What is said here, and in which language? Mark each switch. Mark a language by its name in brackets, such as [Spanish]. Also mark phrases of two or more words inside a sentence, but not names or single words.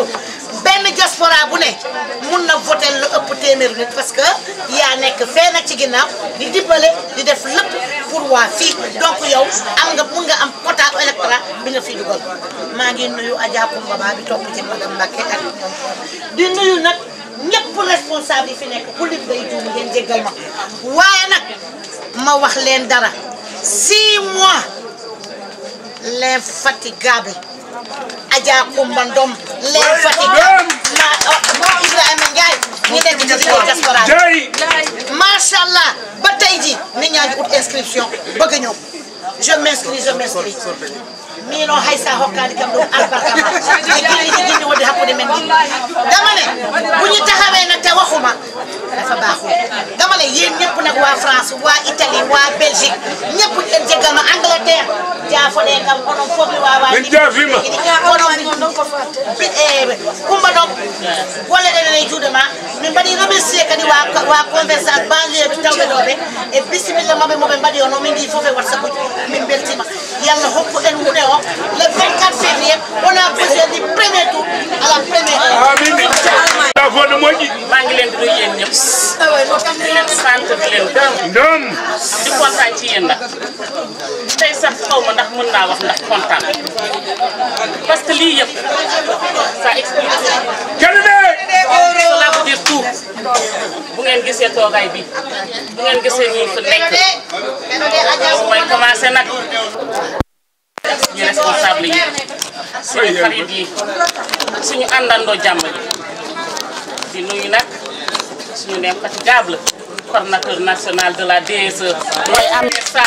[Wolof] benn diaspora bu ne mun na voter lu ëpp téeméer nit [French] parce que [Wolof] yaa nekk fee nag ci ginnaaw di dimbale di def lépp pour waa fii donc yow mun nga am [French] quota électoral [Wolof] bi nga fi dugal maa ngi nuyu Adja Koumba Ba bi topp ci madame Mbacké ak ñoom di nuyu nag ñëpp responsable yi fi nekk ku lim day juum ngeen jéggal ma waaye nag ma wax leen dara 6 mois l'infatigable Adja Koumba Ndom l'infatigable Ibrahima Ndiaye ñi nekk ci biir diaspora [Arabic] macha allah [Wolof] ba tey ji nit ñaa ngi ut inscription bëgg a ñëw [French] je m'inscris [Fula] mino haysa hokkade kam ɗum albarka ma e guinni wonde hakkude men ɗi [Wolof] dama ne bu ñu taxawee nag te waxuma dafa baaxul dama ne yéen ñëpp nag waa France waa Italie waa Belgique ñëpp ngeen jéggal ma Angleterre [Fula] jaafode kam onon fof mi wawa onon Coumba Ndom golle ɗen ene juuɗe ma min mbaɗi remercier kadi wa conversant banlieue ɓe tawɓe ɗo ɓe e bisimilla maɓe moɓe mbaɗi ono min ndi fof e WhatsApp uji min beltima yallah hokku en wuɗe o [French] le 24 février on a besoin du premier tour à la première heure. Amin. La voix de Moji. [Wolof] maa ngi leen di nuyu yéen ñëpp. di leen sant di leen gërëm. di kontaan ci yéen nag. tey sax xaw ma ndax mën naa wax ndax kontaan. [French] parce que [Wolof] lii yëpp [French] ça explique tout. cela veut dire tout. [Wolof] bu ngeen gisee toogaay bi bu ngeen gisee ñi fi nekk mooy commencé nag. ñu responsable yi suñu xarit yi suñu àndandoo jàmm di nuyu nag suñu [French] infatigable coordinateur national de la DSE [Wolof] mooy Ahmed Sarr